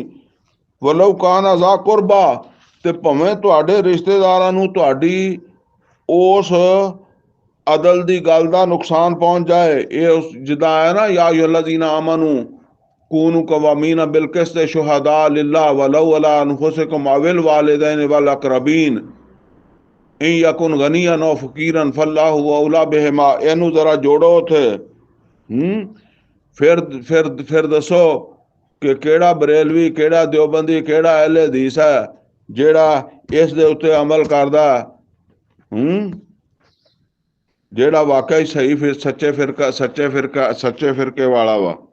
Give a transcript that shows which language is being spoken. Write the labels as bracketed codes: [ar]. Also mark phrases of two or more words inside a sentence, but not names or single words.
[ar] ولو كان ذا قربى, [pa] ਤੇ ਭਾਵੇਂ ਤੁਹਾਡੇ ਰਿਸ਼ਤੇਦਾਰਾਂ ਨੂੰ ਤੁਹਾਡੀ ਉਸ ਅਦਲ ਦੀ ਗੱਲ ਦਾ ਨੁਕਸਾਨ ਪਹੁੰਚ ਜਾਏ। ਇਹ ਜਿੱਦਾਂ ਆਇਆ ਨਾ [ar] يا أيها الذين آمنوا كونوا قوامين بالقسط شهداء لله ولو على أنفسكم أو الوالدين والأقربين إن يكن غنيا أو فقيرا فالله أولى بهما. [pa] ਇਹਨੂੰ ਜ਼ਰਾ ਜੋੜੋ ਉੱਥੇ। ਫਿਰ ਦੱਸੋ ਕਿ ਕਿਹੜਾ ਬਰੇਲਵੀ, ਕਿਹੜਾ ਦਿਓਬੰਦੀ, ਕਿਹੜਾ ਅਹਿਲੇ ਹਦੀਸ ਹੈ ਜਿਹੜਾ ਇਸ ਦੇ ਉੱਤੇ ਅਮਲ ਕਰਦਾ, ਜਿਹੜਾ ਵਾਕਈ ਸਹੀ ਫਿਰ ਸੱਚੇ ਫਿਰਕੇ ਵਾਲਾ ਵਾ।